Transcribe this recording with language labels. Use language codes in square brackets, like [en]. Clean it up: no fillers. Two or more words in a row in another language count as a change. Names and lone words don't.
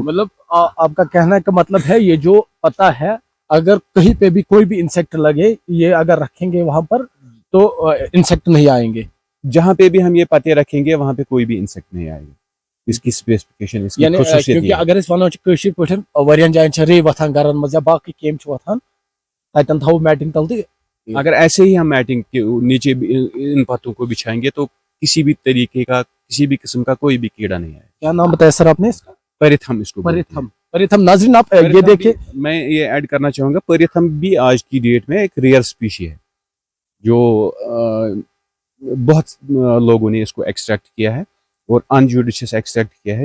[hi] मतलब आपका कहने का मतलब है ये जो पता है, अगर कहीं पे भी कोई भी इंसेक्ट लगे, ये अगर रखेंगे वहां पर तो इंसेक्ट नहीं आएंगे। जहाँ पे भी हम ये पत्ते रखेंगे वहाँ पे कोई भी इंसेक्ट नहीं आएगा। इसकी स्पेसिफिकेशन, इसकी यानी खुसूसियत, [ks] کیونکہ اگر اِس وَنو کٲشِر پٹھن وٕرِین جاین چھ رے وَتھان گرن منز یا باقی کیم چھ وَتھان تتن تھاو میٹنگ تَل دی. [hi] अगर ऐसे ही हम मैटिंग के नीचे इन पत्तों को बिछाएंगे तो किसी भी तरीके का, किसी भी किस्म का कोई भी कीड़ा नहीं आएगा। क्या नाम बताया सर आपने इसका? परिथम इसको परिथम। परिथम, नाज़रीन आप ये देखिए, मैं ये ऐड करना चाहूँगा, परिथम भी आज की डेट में एक [en] rare species [hi] है, जो बहुत लोगों ने इसको एक्सट्रैक्ट किया है और अनजुडिशियस एक्सट्रैक्ट किया है।